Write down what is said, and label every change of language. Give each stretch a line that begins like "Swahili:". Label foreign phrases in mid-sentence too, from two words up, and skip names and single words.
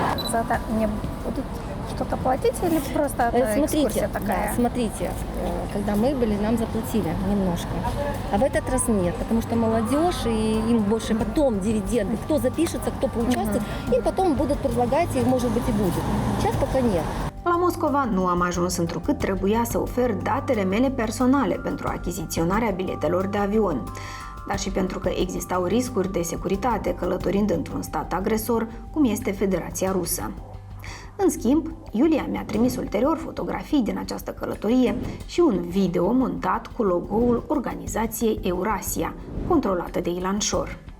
Russian: За это мне будут что-то платить или просто это экскурсия такая? Да, смотрите, когда мы были, нам заплатили немножко. А в этот раз нет, потому что молодежь, и им больше потом дивиденды. Кто запишется, кто поучаствует, им потом будут предлагать, и может быть и будет. Сейчас пока нет.
Romanian: La Moscova nu am ajuns întrucât trebuia să ofer datele mele personale pentru achiziționarea biletelor de avion, dar și pentru că existau riscuri de securitate călătorind într-un stat agresor, cum este Federația Rusă. În schimb, Iulia mi-a trimis ulterior fotografii din această călătorie și un video montat cu logo-ul organizației Eurasia, controlată de Ilan Shor.